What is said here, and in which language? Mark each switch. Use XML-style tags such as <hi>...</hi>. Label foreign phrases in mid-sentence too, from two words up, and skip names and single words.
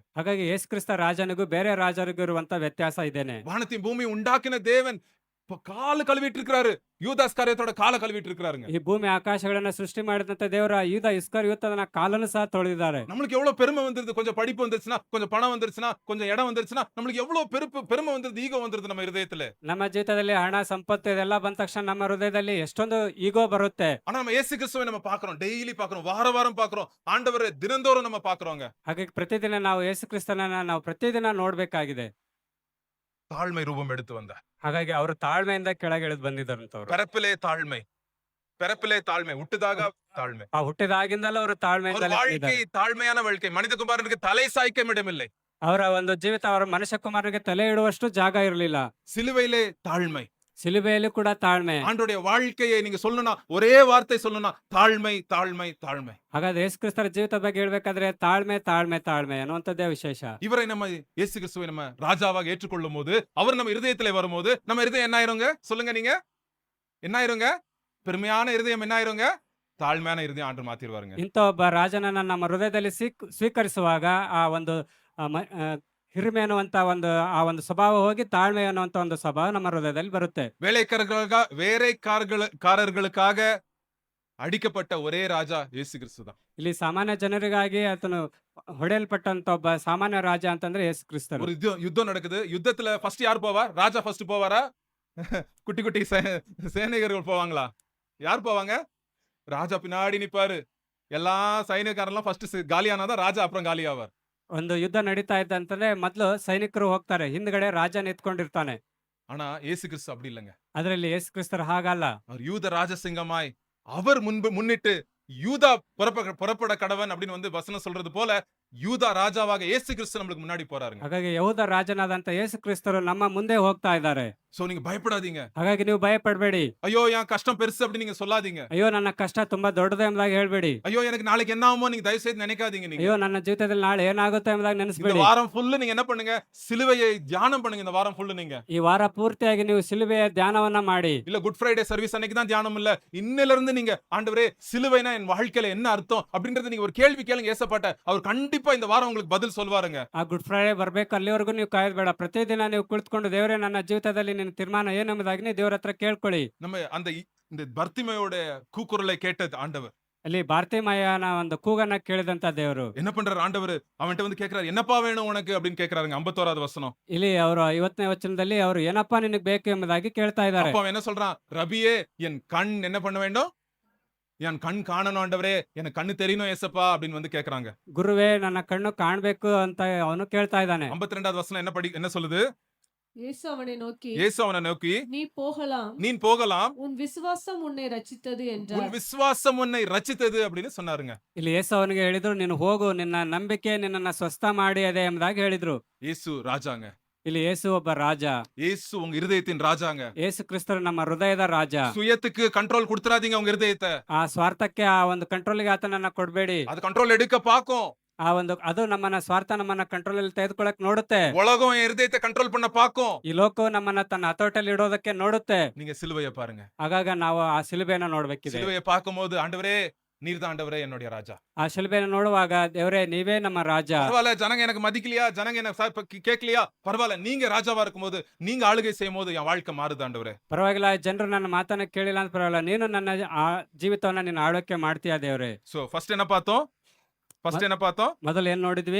<kn>ಹಾಗಾಗಿ ಯೇಸು ಕ್ರಿಸ್ತ ರಾಜನಿಗೂ ಬೇರೆ ರಾಜರಿಗೂ ಇರುವಂತ ವ್ಯತ್ಯಾಸ ಇದೇನೆ.</kn> <ta>வானத்தையும் பூமி உண்டாக்கின தேவன் கால கழுவிட்டு இருக்கிறாரு. யூதாஸ் காரியத்தோட கால கழுவிட்டு இருக்கிறாருங்க.</ta> <kn>ಈ ಭೂಮಿ ಆಕಾಶಗಳನ್ನ ಸೃಷ್ಟಿ ಮಾಡಿದಂತ ದೇವರ ಯೂದ ಇಸ್ಕರಿಯೋತನ ಕಾಲನ್ನು ಸಹ ತೊಳೆದಿದ್ದಾರೆ.</kn> <ta>நம்மளுக்கு எவ்வளவு பெருமை வந்துருது. கொஞ்சம் படிப்பு வந்துருச்சுன்னா, கொஞ்சம் பணம் வந்துருச்சுன்னா, கொஞ்சம் இடம் வந்துருச்சுன்னா, நம்மளுக்கு எவ்வளவு பெருமை வந்துருது, ஈகோ வந்துருது நம்ம இருதயத்துல.</ta> <kn>ನಮ್ಮ ಜೀವಿತದಲ್ಲಿ ಹಣ ಸಂಪತ್ತು ಇದೆಲ್ಲ ಬಂದ ತಕ್ಷಣ ನಮ್ಮ ಹೃದಯದಲ್ಲಿ ಎಷ್ಟೊಂದು ಈಗೋ ಬರುತ್ತೆ.</kn> <ta>ஆனா நம்ம இயேசு கிறிஸ்துவை நம்ம பார்க்கிறோம், டெய்லி பார்க்கிறோம், வாரம் பார்க்கிறோம், ஆண்டவரை தினந்தோறும் நம்ம பார்க்கிறோங்க.</ta> <kn>ಹಾಗಾಗಿ ಪ್ರತಿದಿನ ನಾವು ಯೇಸು ಕ್ರಿಸ್ತನನ್ನ ನಾವು ಪ್ರತಿದಿನ ನೋಡ್ಬೇಕಾಗಿದೆ.</kn> <ta>தாழ்மை ரூபம் எடுத்து வந்தார்.</ta> <kn>ಹಾಗಾಗಿ ಅವರು ತಾಳ್ಮೆಯಿಂದ ಕೆಳಗೆ ಇಳಿದು ಬಂದಿದ್ದಾರಂತವ್ರು.</kn> <ta>பிறப்பிலே தாழ்மை ಹುಟ್ಟಿದಾಗ தாழ்மை.</ta> <kn>ಆ ಹುಟ್ಟಿದಾಗಿಂದಲೂ ಅವರು ತಾಳ್ಮೆಯಿಂದ</kn> <ta>வாழ்க்கை தாழ்மையான வாழ்க்கை. மனிதகுமாரனுக்கு தலை சாய்க்க இடமில்லை.</ta> <kn>ಅವರ ಒಂದು ಜೀವಿತ ಅವರ ಮನುಷ್ಯ ಕುಮಾರನಿಗೆ ತಲೆ ಇಡುವಷ್ಟು ಜಾಗ ಇರಲಿಲ್ಲ.</kn> <ta>சிலுவையிலே தாழ்மை.</ta> <kn>ಸಿಲುಬೆಯಲ್ಲಿ ಕೂಡ ತಾಳ್ಮೆ.</kn> <ta>ஆண்டவருடைய வாழ்க்கையை நீங்க சொல்லணும்னா ஒரே வார்த்தை சொல்லணும்னா தாழ்மை தாழ்மை தாழ்மை.</ta> <kn>ಹಾಗಾದ್ರೆ ಯೇಸು ಕ್ರಿಸ್ತರ ಜೀವಿತದ ಬಗ್ಗೆ ಹೇಳ್ಬೇಕಾದ್ರೆ ತಾಳ್ಮೆ ತಾಳ್ಮೆ ತಾಳ್ಮೆ ಅನ್ನುವಂಥದ್ದೇ ವಿಶೇಷ.</kn> <ta>இவரை நம்ம இயேசு கிறிஸ்துவை நம்ம ராஜாவாக ஏற்றுக்கொள்ளும் போது, அவர் நம்ம இருதயத்திலே வரும்போது, நம்ம இருதயம் என்ன ஆயிருங்க? சொல்லுங்க நீங்க. என்ன ஆயிருங்க? பெருமையான இருதயம் என்ன ஆயிருங்க? ತಾಳ್ಮೆயான இருதயம் ஆண்ட்ரு மாத்திருவாருங்க.</ta> <kn>ಇಂಥ ಒಬ್ಬ ರಾಜನನ್ನ ನಮ್ಮ ಹೃದಯದಲ್ಲಿ ಸ್ವೀಕರಿಸುವಾಗ ಆ ಒಂದು ಹಿರಿಮೆ ಅನ್ನುವಂತ ಆ ಒಂದು ಸ್ವಭಾವ ಹೋಗಿ ತಾಳ್ಮೆ ಅನ್ನುವಂತ ಒಂದು ಸ್ವಭಾವ ನಮ್ಮ ಹೃದಯದಲ್ಲಿ ಬರುತ್ತೆ.</kn> <ta>வேலைக்காரர்களுக்காக அடிக்கப்பட்ட ஒரே ராஜா இயேசு கிறிஸ்து தான்.</ta> <kn>ಇಲ್ಲಿ ಸಾಮಾನ್ಯ ಜನರಿಗಾಗಿ ಆತನು ಹೊಡೆಯಲ್ಪಟ್ಟಂತ ಒಬ್ಬ ಸಾಮಾನ್ಯ ರಾಜ ಅಂತಂದ್ರೆ ಯೇಸು ಕ್ರಿಸ್ತರು.</kn> <ta>ஒரு யுத்தம் நடக்குது. யுத்தத்துல ஃபர்ஸ்ட் யார் போவார்? ராஜா ஃபர்ஸ்ட் போவாரா? குட்டி குட்டி சேனைகர்கள் போவாங்களா? யார் போவாங்க? ராஜா பின்னாடி நிப்பாரு. எல்லா சைனிகரெல்லாம் ஃபர்ஸ்ட் காலியானாதான் ராஜா அப்புறம் காலியாவார்.</ta> <kn>ಒಂದು ಯುದ್ಧ ನಡೀತಾ ಇದ್ದಂತಂದ್ರೆ ಮೊದಲು ಸೈನಿಕರು ಹೋಗ್ತಾರೆ, ಹಿಂದ್ಗಡೆ ರಾಜ ನಿಂತ್ಕೊಂಡಿರ್ತಾನೆ.</kn> <ta>ஆனா இயேசு கிறிஸ்து அப்படி இல்லைங்க.</ta> <kn>ಅದರಲ್ಲಿ ಯೇಸು ಕ್ರಿಸ್ತರು ಹಾಗಲ್ಲ.</kn> <ta>அவர் யூத ராஜசிங்கமாய் அவர் முன்னிட்டு யூதா புறப்பட கடவன் அப்படின்னு வந்து வசனம் சொல்றது போல யூதா ராஜாவாக இயேசு கிறிஸ்து நம்மளுக்கு முன்னாடி போறாருங்க.</ta> <kn>ಹಾಗಾಗಿ ಯಹೂದ ರಾಜನಾದಂತ ಯೇಸು ಕ್ರಿಸ್ತರು ನಮ್ಮ ಮುಂದೆ ಹೋಗ್ತಾ ಇದ್ದಾರೆ.</kn> <ta>சோ நீங்க பயப்படாதீங்க.</ta> <kn>ಹಾಗಾಗಿ ನೀವು ಭಯ ಪಡಬೇಡಿ.</kn> <ta>ஐயோ என் கஷ்டம் பெருசு அப்படி நீங்க சொல்லாதீங்க.</ta> <kn>ಅಯ್ಯೋ ನನ್ನ ಕಷ್ಟ ತುಂಬಾ ದೊಡ್ಡದು ಎಂಬುದಾಗಿ ಹೇಳ್ಬೇಡಿ.</kn> <ta>ஐயோ எனக்கு நாளைக்கு என்ன ஆகுமோ நீங்க தயவு செய்து நினைக்காதீங்க. நீங்க</ta> <kn>ಅಯ್ಯೋ ನನ್ನ ಜೀವಿತದಲ್ಲಿ ನಾಳೆ ಏನಾಗುತ್ತೆ ಎಂಬುದಾಗಿ</kn> <ta>இந்த</ta> <kn>ನೆನೆಸ್ಬೇಡಿ.</kn> <ta>வாரம் ஃபுல்லு நீங்க என்ன பண்ணுங்க? சிலுவையை தியானம் பண்ணுங்க. இந்த வாரம் ஃபுல்லு நீங்க</ta> <kn>ಈ ವಾರ ಪೂರ್ತಿಯಾಗಿ ನೀವು ಸಿಲುಬೆಯ ಧ್ಯಾನವನ್ನ ಮಾಡಿ.</kn> <ta>இல்ல</ta> <en>Good Friday service</en> <ta>அன்னைக்கு தான் தியானம் இல்ல, இன்னையில இருந்து நீங்க ஆண்டவரே சிலுவைனா என் வாழ்க்கையில என்ன அர்த்தம் அப்படின்றத நீங்க ஒரு கேள்வி கேளுங்க ஏசப்பாட்ட. அவர் கண்டிப்பா இந்த வாரம் உங்களுக்கு பதில் சொல்வாருங்க.</ta> <kn>ಆ ಗುಡ್ ಫ್ರೈಡೆ ಬರ್ಬೇಕು ಅಲ್ಲಿವರೆಗೂ ನೀವು ಕಾಯೋದ್ ಬೇಡ. ಪ್ರತಿದಿನ ನೀವು ಕುಳಿತುಕೊಂಡು ದೇವರೇ ನನ್ನ ಜೀವಿತದಲ್ಲಿ ನಿನ್ನ ತೀರ್ಮಾನ ಏನು ಎಂಬುದಾಗಿ ನೀವು ದೇವರ ಹತ್ರ ಕೇಳ್ಕೊಳ್ಳಿ.</kn> <ta>நம்ம இந்த பர்த்திமையோட கூக்குரலை கேட்டது ஆண்டவர்.</ta> <kn>ಅಲ್ಲಿ ಭಾರತೀಮಯನ ಒಂದು ಕೂಗನ್ನ ಕೇಳಿದಂತ ದೇವರು</kn> <ta>என்ன பண்றாரு ஆண்டவர்? அவன்கிட்ட வந்து கேக்குறாரு, என்னப்பா வேணும் உனக்கு அப்படின்னு கேக்குறாருங்க. 51வது வசனம்.</ta> <kn>ಇಲ್ಲಿ ಅವರು 50ನೇ ವಚನದಲ್ಲಿ ಅವರು ಏನಪ್ಪಾ ನಿನಗೆ ಬೇಕು ಎಂಬುದಾಗಿ ಕೇಳ್ತಾ ಇದ್ದಾರೆ.</kn> <ta>அப்ப அவன் என்ன சொல்றான்? ரபியே என் கண் என்ன பண்ண வேண்டும்? என் கண் காணணும் ஆண்டவரே, எனக்கு கண்ணு தெரியணும் ஏசப்பா அப்படின்னு வந்து கேக்குறாங்க.</ta> <kn>ಗುರುವೇ ನನ್ನ ಕಣ್ಣು ಕಾಣ್ಬೇಕು ಅಂತ ಅವನು ಕೇಳ್ತಾ ಇದ್ದಾನೆ.</kn> <ta>52வது வசனம் என்ன சொல்லுது? இயேசு அவனை நோக்கி, இயேசு அவனை நோக்கி, நீ போகலாம், நீ போகலாம், உன் விசுவாசம் உன்னை ரட்சித்தது உன் என்றார். விசுவாசம் உன்னை ரட்சித்தது அப்படின்னு சொன்னாருங்க.</ta> <kn>ಇಲ್ಲಿ ಯೇಸು ಅವನಿಗೆ ಹೇಳಿದ್ರು, ನೀನು ಹೋಗು, ನಿನ್ನ ನಂಬಿಕೆ ನಿನ್ನನ್ನ ಸ್ವಸ್ಥ ಮಾಡಿ ಅದೇ ಎಂಬುದಾಗಿ ಹೇಳಿದ್ರು.</kn> <ta>இயேசு ராஜாங்க.</ta> <kn>ಇಲ್ಲಿ ಯೇಸು ಒಬ್ಬ ರಾಜ.</kn> <ta>இயேசு உங்க இருதயத்தின் ராஜாங்க.</ta> <kn>ಯೇಸು ಕ್ರಿಸ್ತರು ನಮ್ಮ ಹೃದಯದ ರಾಜ.</kn> <ta>சுயத்துக்கு கண்ட்ரோல் கொடுத்துறாதீங்க உங்க இருதயத்தை.</ta> <kn>ಆ ಸ್ವಾರ್ಥಕ್ಕೆ ಆ ಒಂದು ಕಂಟ್ರೋಲ್ಗೆ ಆತನನ್ನ ಕೊಡ್ಬೇಡಿ.</kn> <ta>அது கண்ட்ரோல் எடுக்க பாக்கும்.</ta> <kn>ಅದು ನಮ್ಮನ್ನ ಸ್ವಾರ್ಥ ನಮ್ಮನ್ನ ಕಂಟ್ರೋಲ್ ಅಲ್ಲಿ ತೆಗೆದುಕೊಳ್ಳಕ್ ನೋಡುತ್ತೆ.</kn> <ta>உலகம் என் இருதயத்தை கண்ட்ரோல் பண்ண பாக்கும்.</ta> <kn>ಈ ಲೋಕವು ನಮ್ಮನ್ನ ತನ್ನ ಹತೋಟಲ್ಲಿ ಇಡೋದಕ್ಕೆ ನೋಡುತ್ತೆ.</kn> <ta>நீங்க சிலுவையை பாருங்க.</ta> <kn>ಆಗಾಗ ನಾವು ಆ ಶಿಲುಬೆಯನ್ನ ನೋಡ್ಬೇಕಿದೆ.</kn> <ta>சிலுவையை பார்க்கும்போது ஆண்டவரே நீர்தான் ஆண்டவரே என்னுடைய ராஜா.</ta> <kn>ಆ ಶಿಲುಬೆಯನ್ನ ನೋಡುವಾಗ ದೇವರೇ ನೀವೇ ನಮ್ಮ ರಾಜ.</kn> <ta>பரவாயில்ல, ஜனங்க எனக்கு மதிக்கலையா, ஜனங்க எனக்கு கேட்கலையா, பரவாயில்ல, நீங்க ராஜாவா இருக்கும்போது, நீங்க ஆளுகை செய்யும் போது என் வாழ்க்கை மாறுது ஆண்டவரே.</ta> <kn>ಪರವಾಗಿಲ್ಲ, ಜನರು ನನ್ನ ಮಾತನ್ನ ಕೇಳಿಲ್ಲ ಅಂತ ಪರವಾಗಿಲ್ಲ, ನೀನು ನನ್ನ ಆ ಜೀವಿತವನ್ನ ನೀನು ಆಳ್ವಿಕೆ ಮಾಡ್ತೀಯ ದೇವರೇ.</kn> <en>so first</en> <ta>என்ன பார்த்தோம்?</ta> <kn>ಮೊದಲು ಏನ್ ನೋಡಿದ್ವಿ?</kn>